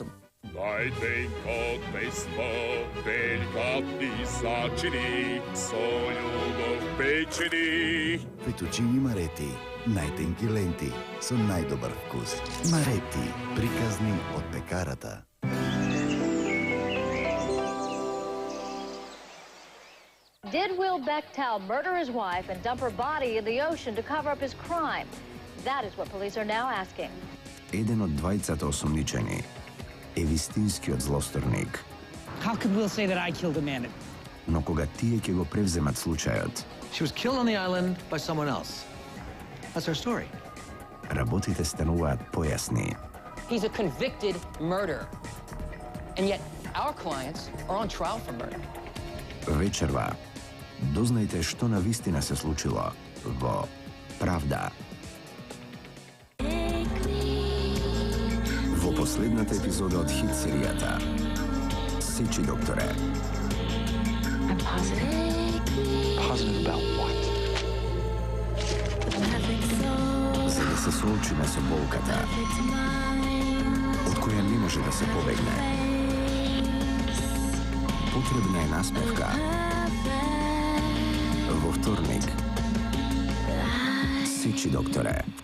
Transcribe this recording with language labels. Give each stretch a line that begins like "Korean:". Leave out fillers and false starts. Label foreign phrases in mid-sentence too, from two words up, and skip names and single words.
Macedonian: Најденко песмо, деликатни зачини, со љубов печени. Фетучини Марети, најтенки ленти, со најдобар вкус. Марети, приказни од пекарата.
English: Did Will Bechtel murder his wife and dump her body in the ocean to cover up his crime? That is what police are now asking.
Macedonian: Еден од двајцата осомничени, е вистинскиот злосторник.
English: How could Will say that I killed a man?
Macedonian: Но кога тие ќе го превземат случајот,
English: She was killed on the island by someone else. That's her story.
Macedonian: работите стануваат појасни.
English: He's a convicted murderer. And yet, our clients are on trial for murder.
Macedonian: Вечерва, дознајте што на вистина се случило во Правда. Во последната епизода од хит серијата Сечи докторе.
English: Positive about what?
Macedonian: За да се соочиме со болката, од која не може да се побегне. Потребна е насмевка. Во вторник, Сечи докторе.